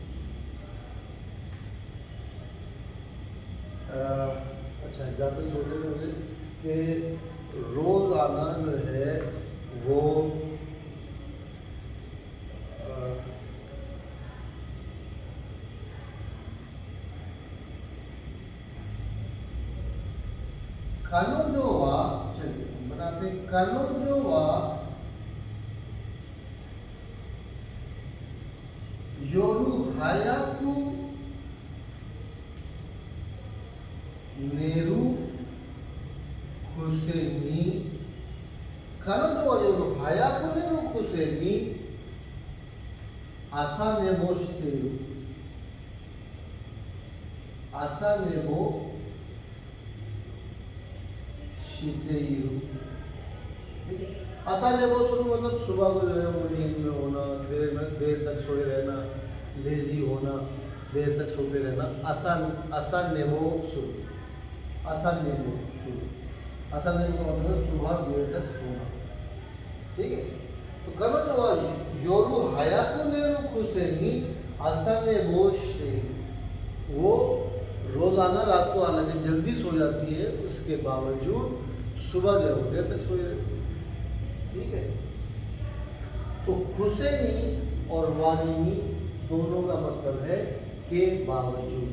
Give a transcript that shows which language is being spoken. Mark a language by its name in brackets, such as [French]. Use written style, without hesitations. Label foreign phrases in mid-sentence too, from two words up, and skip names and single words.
[Hindi] अच्छा, एग्जाम्पल सोचने में मुझे कि रोजाना जो है वो [Japanese] कानोजोवा, [Hindi] चलिए हम बनाते हैं [Japanese] 彼女は 夜 早く 寝る くせに. 彼女は 夜 早く 寝る くせに 朝 寝坊 してる. 朝 寝坊 してる. 朝 寝坊 する [Hindi] मतलब सुबह को जो है वो नींद में होना, देर तक सोए रहना, लेजी होना, देर तक सोते रहना। [Japanese] 朝 寝坊 する, 朝 寝坊 する, 朝 寝坊 [Hindi] का मतलब सुबह देर तक सोना। ठीक है, तो करो जो [Japanese] 夜 早く 寝る くせに 朝 寝坊 してる. [Hindi] वो रोजाना रात को हालांकि जल्दी सो जाती है, उसके बावजूद सुबह जो है देर तक सोई रहती है। ठीक है, तो खुशेनी और वारिनी दोनों का मतलब है के बावजूद।